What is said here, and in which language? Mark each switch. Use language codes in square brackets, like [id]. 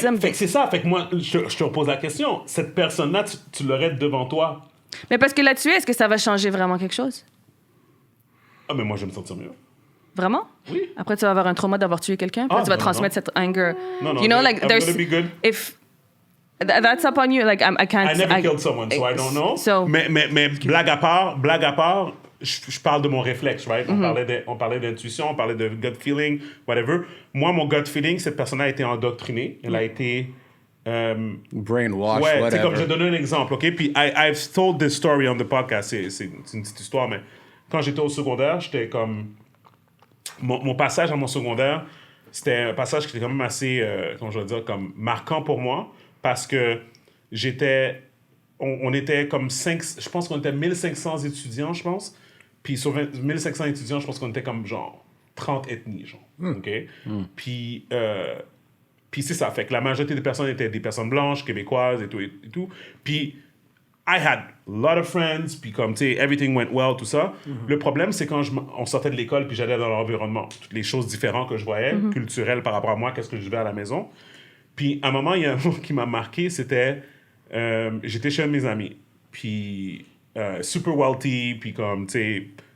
[en] something. [fr] que c'est ça. Fait que moi, je te repose la question. Cette personne-là, tu l'aurais devant toi. Mais parce que là-dessus, est-ce que ça va changer vraiment quelque chose? Ah, mais moi, je vais me sentir mieux. Vraiment? Oui. Après, tu vas avoir un trauma d'avoir tué quelqu'un, puis tu vas transmettre cette anger. Non, [en] You know, like, I'm there's... gonna be good. If... That's up on you, like, I can't... I never killed someone, so I don't know. So... [fr] Mais blague à part, je parle de mon réflexe, right? On parlait d'intuition, on parlait de gut feeling, whatever. Moi, mon gut feeling, cette personne a été endoctrinée. Elle a été... [en] Brainwash, [fr] ouais, tu sais, [en] whatever. [fr] comme je donne un exemple, OK? Puis [en] I've told this story on the podcast. [fr] C'est une petite histoire, mais quand j'étais au secondaire, j'étais comme... Mon passage à mon secondaire, c'était un passage qui était quand même assez, comment je vais dire, comme marquant pour moi, parce que on était comme 5, je pense qu'on était 1500 étudiants, je pense. Puis sur 1500 étudiants, je pense qu'on était comme genre 30 ethnies, genre. OK? Puis c'est ça. Fait que la majorité des personnes étaient des personnes blanches, québécoises et tout. Puis [en] I had a lot of friends, [fr] puis comme, tu sais, [en] everything went well, [fr] tout ça. Le problème, c'est quand on sortait de l'école, puis j'allais dans l'environnement. Toutes les choses différentes que je voyais, culturelles par rapport à moi, qu'est-ce que je vivais à la maison. Puis, à un moment, il y a un mot qui m'a marqué, c'était... j'étais chez un de mes amis, puis [en] super wealthy, [fr] puis comme, tu sais...